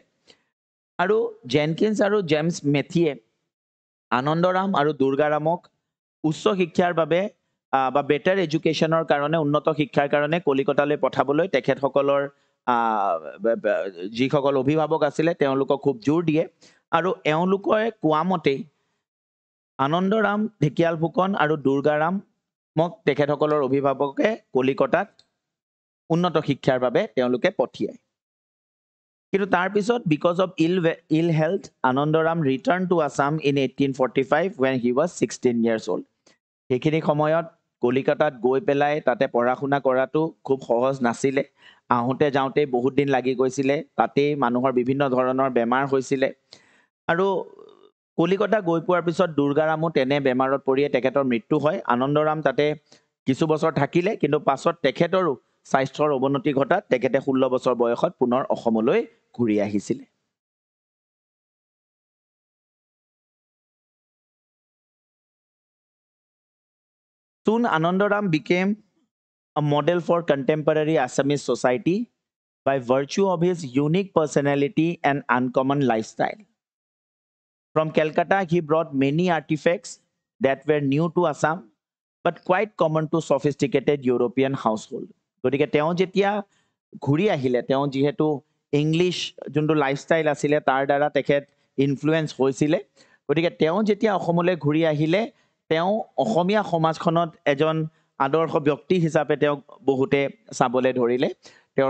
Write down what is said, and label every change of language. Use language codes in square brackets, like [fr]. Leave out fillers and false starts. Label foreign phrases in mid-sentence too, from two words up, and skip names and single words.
[as] আৰু জেনকিন্স আৰু জেমছ মেথিয়ে আনন্দৰাম আৰু দুৰ্গাৰামক উচ্চ শিক্ষাৰ বাবে বা [en] better educationৰ [as] কাৰণে, উন্নত শিক্ষাৰ কাৰণে কলিকতালৈ পঠাবলৈ তেখেতসকলৰ যিসকল অভিভাৱক আছিলে তেওঁলোকক খুব জোৰ দিয়ে আৰু এওঁলোকৰ কোৱা মতেই আনন্দৰাম ঢেকিয়াল ফুকন আৰু দুৰ্গাৰামক তেখেতসকলৰ অভিভাৱকে কলিকতাত উন্নত শিক্ষাৰ বাবে তেওঁলোকে পঠিয়ায় কিন্তু তাৰ পিছত [en] because of ill health Anandaram return to Assam in 1845 when he was 16 years old [as] সেইখিনি সময়ত কলিকতাত গৈ পেলাই তাতে পঢ়া শুনা কৰাটো খুব সহজ নাছিলে আহোঁতে যাওঁতে বহুত দিন লাগি গৈছিলে তাতেই মানুহৰ বিভিন্ন ধৰণৰ বেমাৰ হৈছিলে আৰু কলিকতা গৈ পোৱাৰ পিছত দুৰ্গাৰামো তেনে বেমাৰত পৰিয়ে তেখেতৰ মৃত্যু হয় আনন্দৰাম তাতে কিছু বছৰ থাকিলে কিন্তু পাছত তেখেতৰো স্বাস্থ্যৰ অৱনতি ঘটাত তেখেতে 16 বছৰ বয়সত পুনৰ অসমলৈ ঘূৰি আহিছিলে [en] Soon Anandaram became a model for contemporary Assamese society by virtue of his unique personality and uncommon lifestyle. From Calcutta, he brought many artifacts that were new to Assam, but quite common to sophisticated European household. [as] গতিকে তেওঁ যেতিয়া ঘূৰি আহিলে তেওঁ যিহেতু ইংলিছ যোনটো লাইফষ্টাইল আছিলে তাৰ দ্বাৰা তেখেত ইনফ্লুৱেঞ্চ হৈছিলে গতিকে তেওঁ যেতিয়া অসমলৈ ঘূৰি আহিলে তেওঁ অসমীয়া সমাজখনত এজন আদৰ্শ ব্যক্তি হিচাপে তেওঁক বহুতে চাবলৈ ধৰিলে তেওঁৰ